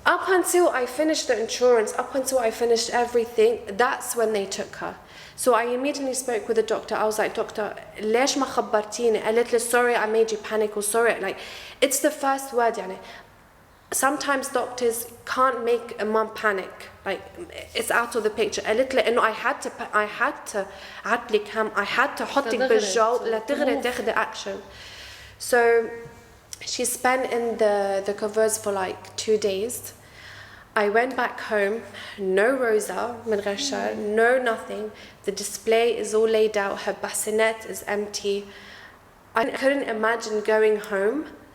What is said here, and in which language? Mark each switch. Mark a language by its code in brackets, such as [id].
[en] Up until I finished the insurance, up until I finished everything, that's when they took her. So I immediately spoke with the doctor. I was like, doctor, [ar] ليش ما خبرتيني? قالت لي [en] sorry, I made you panic or sorry. Like, it's the first word يعني. Sometimes doctors can't make a mom panic. Like, it's out of the picture. [ar] قالت لي إنه [en] I had to [ar] عطلك هم. [en] I had to [ar] حطك بالجو لتغري تاخدي [en] action. So she spent in the covers for like 2 days. I went back home, no Rosa, [ar] من غير شر, [en] no nothing. The display is all laid out, her bassinet is empty. I couldn't imagine going home